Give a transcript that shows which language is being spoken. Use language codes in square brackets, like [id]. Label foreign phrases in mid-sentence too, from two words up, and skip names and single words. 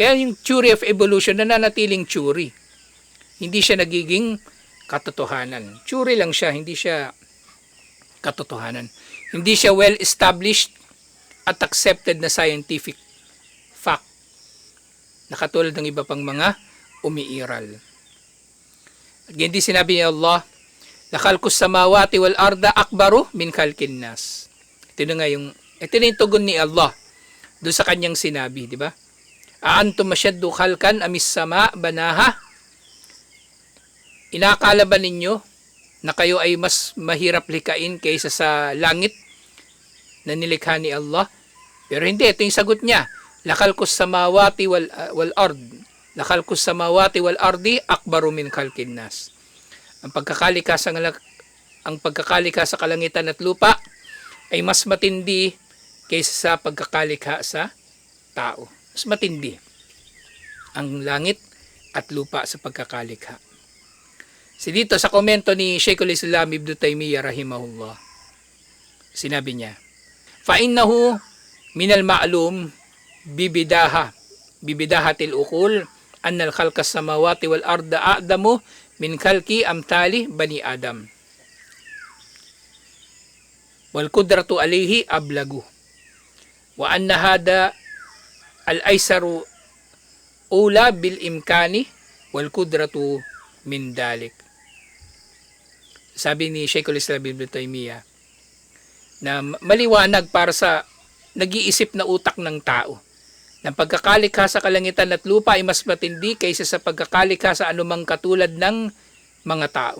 [tl] Kaya yung [en] theory of evolution [tl] nananatiling theory. Hindi siya nagiging katotohanan. Theory lang siya, hindi siya katotohanan. Hindi siya [en] well established [tl] at accepted na [en] scientific fact [tl] na katulad ng iba pang mga umiiral. At hindi sinabi ni Allah, [ar] لخلق السماوات والأرض أكبر من خلق الناس. [tl] Ito na yung tugon ni Allah doon sa kanyang sinabi, di ba? [ar] أأنتم أشد خلقا أم السماء بناها? [tl] Inakala ba ninyo na kayo ay mas mahirap likain kaysa sa langit na nilikha ni Allah? Pero hindi, ito yung sagot niya. [ar] لخلق السماوات والأرض. لخلق السماوات والأرض أكبر من خلق الناس. [tl] Ang pagkakalika sa kalangitan at lupa ay mas matindi kaysa sa pagkakalika sa tao. Mas matindi ang langit at lupa sa pagkakalikha. Si dito sa komento ni Sheikhul Islam Ibn Taymiyyah rahimahullah, sinabi niya, [ar] فَإِنَّهُ مِنَ الْمَعْلُومِ بِبِدَاهَةِ الْأُقُولِ أَنَّ الْخَلْقَ السَّمَاوَاتِ وَالْأَرْضَ أَعْظَمُ مِنْ خَلْقِ أَمْثَالِ بَنِي آدَمَ وَالْقُدْرَةُ عَلَيْهِ أَبْلَغُ وَأَنَّ هَذَا الْأَيْسَرُ أُولَى بِالْإِمْكَانِ وَالْقُدْرَةُ مِنْ ذَلِكَ. [tl] Sabi ni Sheikhul Islam Ibn Taymiyyah na maliwanag para sa nag-iisip na utak ng tao. Ng pagkakalikha sa kalangitan at lupa ay mas matindi kaysa sa pagkakalikha sa anumang katulad ng mga tao.